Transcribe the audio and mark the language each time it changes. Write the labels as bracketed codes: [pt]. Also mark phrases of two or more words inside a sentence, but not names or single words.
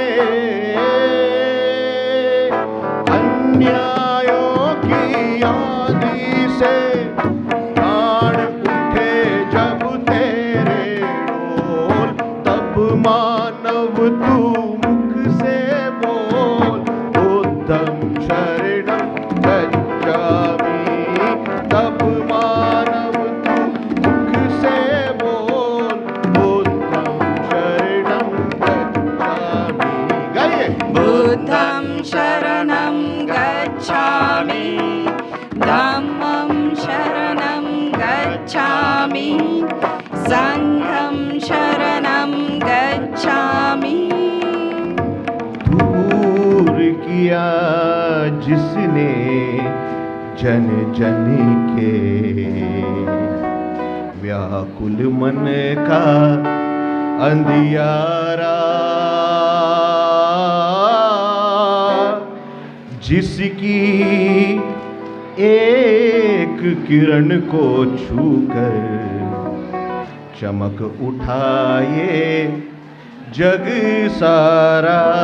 [hi] अन्यायों की आंधी से प्राण उठे जब तेरे बोल, तब मानव तू मुख से बोल, [pi] बुद्धं शरणं गच्छामि। [hi] तब मानव तू मुख से बोल, [pi] बुद्धं शरणं गच्छामि। गाइए। बुद्धं शरणं गच्छामि, धम्मं शरणं गच्छामि, संघं शरणं गच्छामि। [hi] दूर किया जिसने जन जन के व्याकुल मन का अंधियारा, जिसकी एक किरण को छूकर चमक उठाए जग सारा।